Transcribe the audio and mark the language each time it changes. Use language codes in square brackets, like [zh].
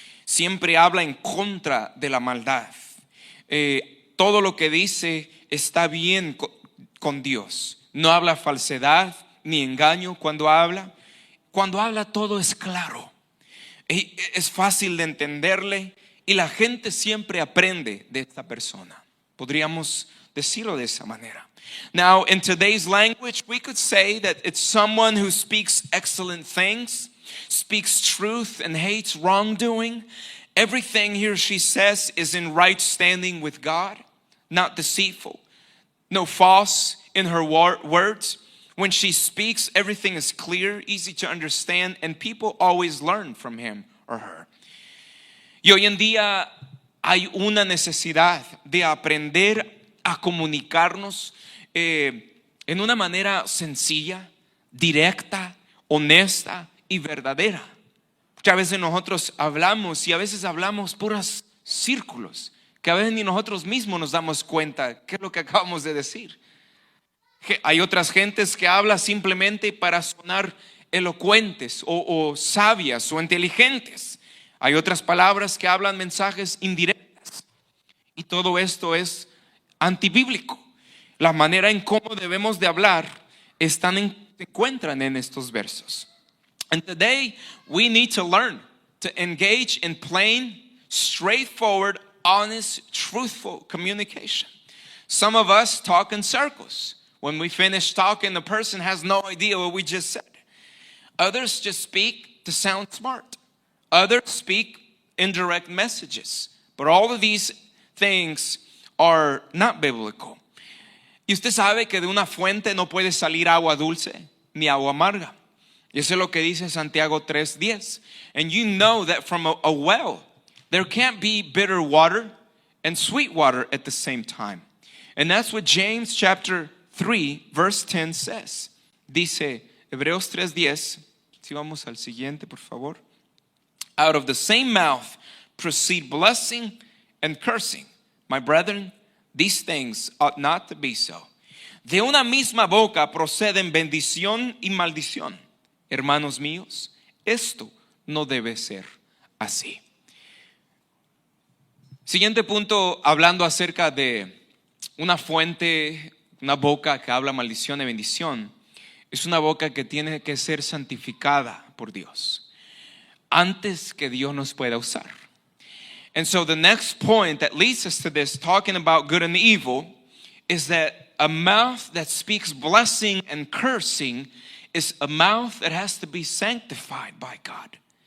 [es] Siempre habla en contra de la maldad. Todo lo que dice está bien con Dios. No habla falsedad ni engaño cuando habla. Cuando habla todo es claro. Es fácil de entenderle y la gente siempre aprende de esta persona. Podríamos decirlo de esa manera. [en] Now, in today's language, we could say that it's someone who speaks excellent things, speaks truth and hates wrongdoing. Everything he or she says is in right standing with God, not deceitful, no false in her words. When she speaks, everything is clear, easy to understand, and people always learn from him or her. [es] Y hoy en día hay una necesidad de aprender a comunicarnos en una manera sencilla, directa, honesta y verdadera. Muchas veces nosotros hablamos y a veces hablamos puros círculos, que a veces ni nosotros mismos nos damos cuenta qué es lo que acabamos de decir. Hay otras gentes que hablan simplemente para sonar elocuentes o sabias o inteligentes. Hay otras palabras que hablan mensajes indirectas. Y todo esto es antibíblico. La manera en cómo debemos de hablar se encuentran en estos versos. [en] And today we need to learn to engage in plain, straightforward, honest, truthful communication. Some of us talk in circles. When we finish talking, the person has no idea what we just said. Others just speak to sound smart. Others speak indirect messages. But all of these things are not biblical. [es] Y usted sabe que de una fuente no puede salir agua dulce ni agua amarga. Y eso es lo que dice Santiago 3:10. [en] And you know that from a well there can't be bitter water and sweet water at the same time. And that's what James chapter 3 verse 10 says. [es] Dice Hebreos 3:10. Si vamos al siguiente, por favor. [en] Out of the same mouth proceed blessing and cursing. My brethren, these things ought not to be so. [es] De una misma boca proceden bendición y maldición. Hermanos míos, esto no debe ser así. Siguiente punto, hablando acerca de una fuente, una boca que habla maldición y bendición, es una boca que tiene que ser santificada por Dios antes que Dios nos pueda usar. [en] And so the next point that leads us to this, talking about good and evil, is that a mouth that speaks blessing and cursing is a mouth that has to be sanctified by God.